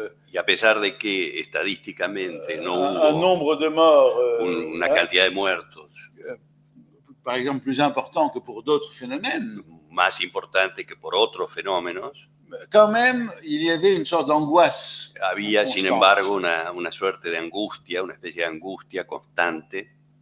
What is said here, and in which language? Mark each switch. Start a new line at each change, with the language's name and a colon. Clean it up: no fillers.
Spanish: y a pesar de que estadísticamente no hubo
French: un nombre de morts,
Spanish: una cantidad de muertos,
French: par exemple, plus important que pour d'autres phénomènes,
Spanish: más importante que por otros fenómenos,
French: quand même, il y avait une sorte d'angoisse.
Spanish: Había, sin embargo, una suerte de angustia, una especie de angustia constante.